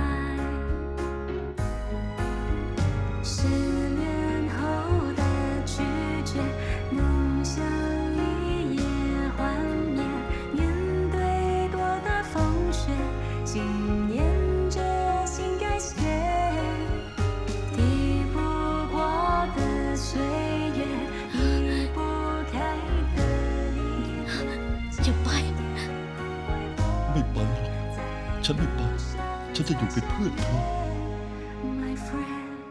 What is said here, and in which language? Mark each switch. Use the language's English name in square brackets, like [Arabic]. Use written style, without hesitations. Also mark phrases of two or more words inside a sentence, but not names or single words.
[Chinese] 失恋后的拒绝，梦想一夜幻灭。面对多大风雪，信念着心改写。抵不过的岁月，移不开的离别。 [Thai] อย่าไป ไม่ไปหรอกฉันไม่ไป ฉันจะอยู่เป็นเพื่อนเธอ [English] My friend。